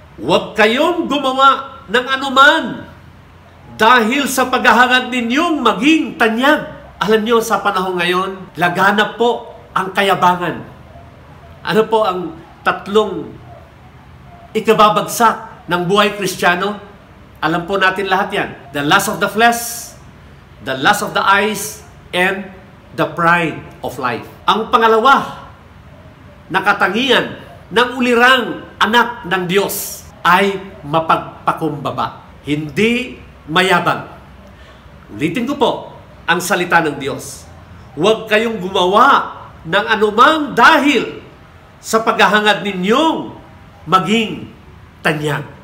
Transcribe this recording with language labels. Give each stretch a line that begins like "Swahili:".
Filipino: Huwag kayong gumawa ng anuman dahil sa paghahangad ninyong maging tanyag. Alam niyo, sa panahon ngayon, laganap po ang kayabangan. Ano po ang tatlong ikababagsak ng buhay Kristiyano? Alam po natin lahat yan.
English: The lust of the flesh, the lust of the eyes, and the pride of life.
Filipino: Ang pangalawa na katangian ng ulirang anak ng Diyos ay mapagpakumbaba. Hindi mayabang. Ulitin ko po ang salita ng Diyos. Huwag kayong gumawa ng anumang dahil sa paghahangad ninyong maging tanyag.